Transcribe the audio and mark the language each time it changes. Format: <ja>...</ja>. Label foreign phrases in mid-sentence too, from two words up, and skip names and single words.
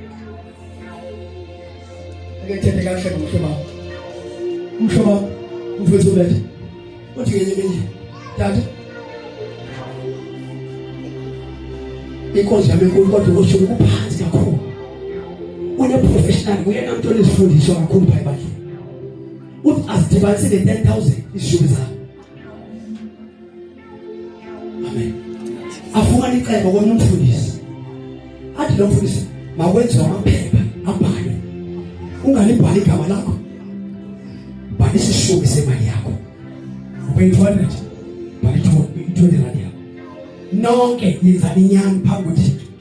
<xh>akethethe kahle ngomhlobo umfundisi ubethe uthi ngenye imini tata inkonzo yami enkulu kodwa usho kuphansi kakhulu une-professional uyena mntu onezifundiswa kakhulu pha ebandleni uthi azidibanisile 10,000 izishubi zabo. Amen. Afumane icebo komnye umfundisi athi lo mfundisi makwenziwe amaphepha abhalwe ungalibhali igama lakho bhalisa isishubi semali yakho ube 200 bhala 20 rand yakho nonke yenza inyani phambi kuThixo.</xh>